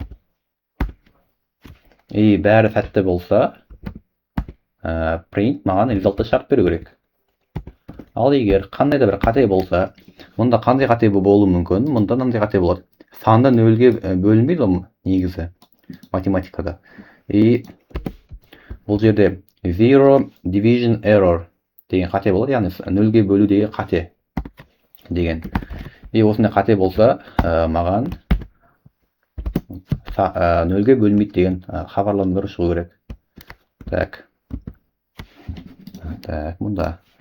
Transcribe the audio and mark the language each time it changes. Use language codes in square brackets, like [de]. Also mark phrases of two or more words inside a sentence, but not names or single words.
[kk] Бәрі сәтті болса, print маған resultты шарт беру керек. Ал егер қандай да бір қате болса, мұнда қандай қате болуы мүмкін? Мұнда мынандай қате болады. Санды 0-ге бөлінбейді негізі математикада. Бұл жерде [en] zero division error [kk] деген қате болады, яғни 0-ге бөлу деген қате деген. Осындай қате болса, маған 0-ге бөлінбейді деген хабарландыру шығу керек. Так, мұнда.